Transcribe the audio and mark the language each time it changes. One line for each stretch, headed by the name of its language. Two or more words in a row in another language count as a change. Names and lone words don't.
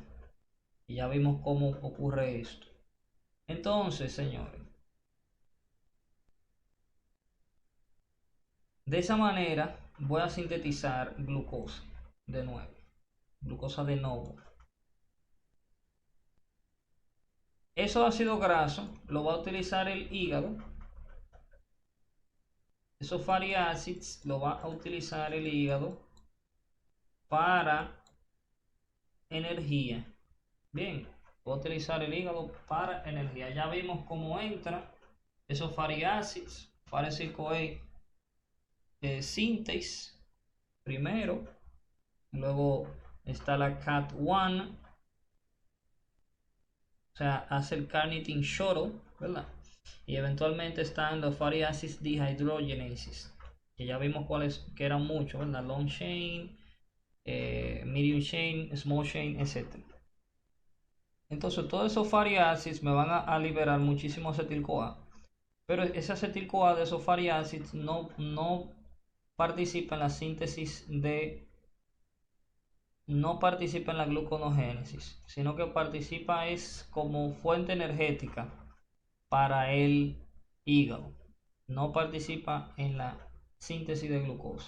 Spanish: Y ya vimos cómo ocurre esto. Entonces, señores, de esa manera voy a sintetizar glucosa de nuevo, glucosa de nuevo. Eso ácido graso lo va a utilizar el hígado. Esos
English: fatty acids
Spanish: lo va a utilizar el hígado para energía. Bien, voy a utilizar el hígado para energía. Ya vimos cómo entra esos
English: fatty acids, fatty CoA synthase
Spanish: primero, luego está la CAT1, o sea, hace el
English: carnitine shuttle,
Spanish: ¿verdad? Y eventualmente están los
English: fatty acids dehydrogenases,
Spanish: que ya vimos cuáles, que eran muchos, ¿verdad?
English: Long chain, medium chain, small chain, etc.
Spanish: Entonces, todos esos
English: fatty acids
Spanish: me van a liberar muchísimo acetil-CoA. Pero ese acetil-CoA de esos
English: fatty acids
Spanish: no participa en la síntesis no participa en la gluconeogénesis, sino que participa es como fuente energética para el hígado. No participa en la síntesis de glucosa.